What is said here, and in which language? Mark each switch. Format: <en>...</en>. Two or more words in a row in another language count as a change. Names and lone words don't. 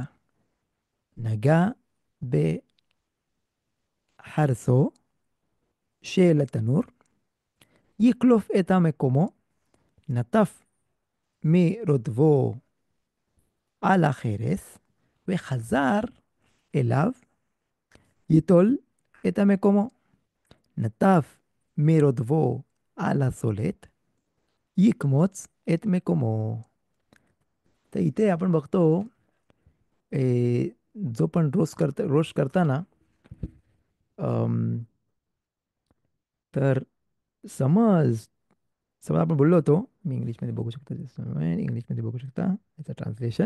<he>נגע בחרסו של התנור, יקלוף את המקומו, נטף מרודבו על החרס, וחזר אליו, ייטול את המקומו. נטף מרודבו על הסולת, יקמוץ את מקומו.</he> <mr>तर इथे आपण बघतो, जो पण रोस्ट करताना, अम, तर समज समज आपण बोललो होतो, मी इंग्लिशमध्ये बघू शकतो, इंग्लिशमध्ये बघू शकता याचं ट्रान्सलेशन.</mr>